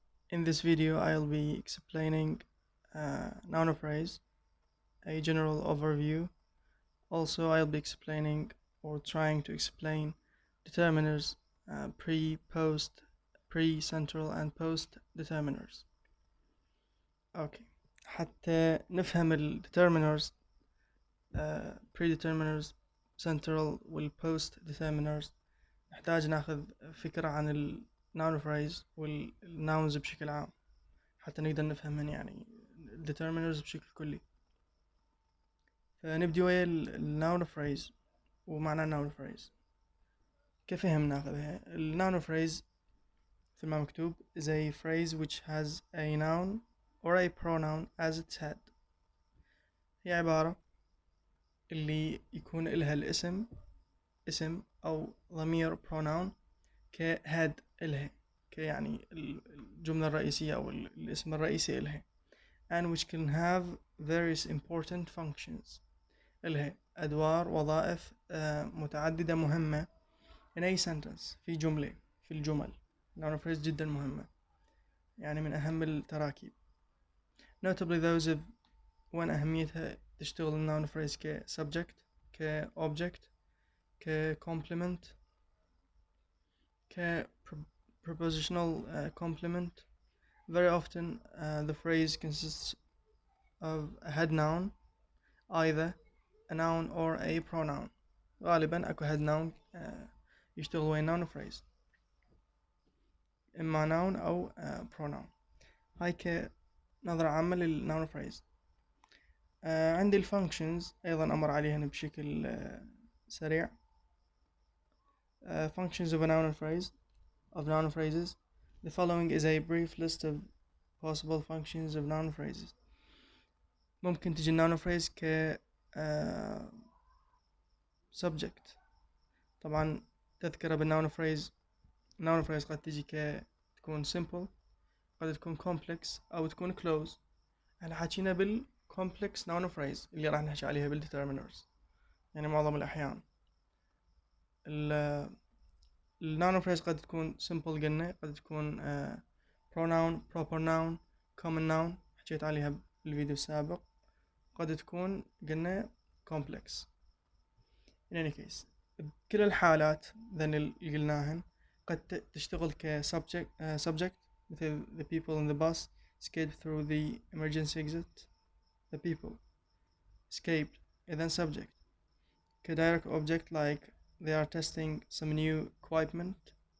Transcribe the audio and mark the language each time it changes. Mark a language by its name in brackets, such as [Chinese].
[English] In this video I'll be explaining noun phrase, a general overview. Also I'll be explaining or trying to explain determiners, pre, post, pre-central and post determiners. Okay. [Arabic] حتى نفهم ال determiners, predeterminers, central وال post determiners نحتاج ناخذ فكرة عن ال noun phrase والnouns بشكل عام حتى نقدر نفهمهن، يعني determiners بشكل كلي. فنبدي ويا ال noun phrase ومعنى noun phrase. كفهم ناخذها. [English] ال noun phrase [Arabic] مثل ما مكتوب [English] is a phrase which has a noun or a pronoun as its head. [Arabic] هي عبارة اللي يكون إلها الاسم، اسم أو ضمير pronoun كhead إلها، يعني الجملة الرئيسية أو الاسم الرئيسي إلها. [English] and which can have various important functions. [Arabic] إلها أدوار وظائف متعددة مهمة in a sentence، في جملة، في الجمل. noun phrase جدا مهمة، يعني من أهم التراكيب. [English] notably those of وين أهميتها تشتغل noun phrase subject، object، complement، prepositional complement. Very often the phrase consists of a head noun, either a noun or a pronoun. [Arabic] غالبا اكو head noun يشتغل ويا noun phrase، اما noun او pronoun. هاي كنظرة عامة للnoun phrase. عندي الfunctions ايضا امر عليهن بشكل سريع. [English] functions of a noun phrase, of noun phrases. The following is a brief list of possible functions of noun phrases. [Arabic] ممكن تجي noun phrase ك subject. طبعا تذكر بالnoun phrase، noun phrase قد تجي تكون simple، قد تكون complex أو تكون close. احنا حكينا بالcomplex noun phrase اللي راح نحكي عليها بالdeterminers، يعني معظم الأحيان. noun phrase قد تكون simple قلنا، قد تكون pronoun، proper noun، common noun حكيت عليها بالفيديو السابق. قد تكون قلنا complex. [English] in any case بكل الحالات ذن اللي قلناهن قد تشتغل subject مثل the people in the bus escaped through the emergency exit. The people escaped إذن subject. direct object like they are testing some new equipment.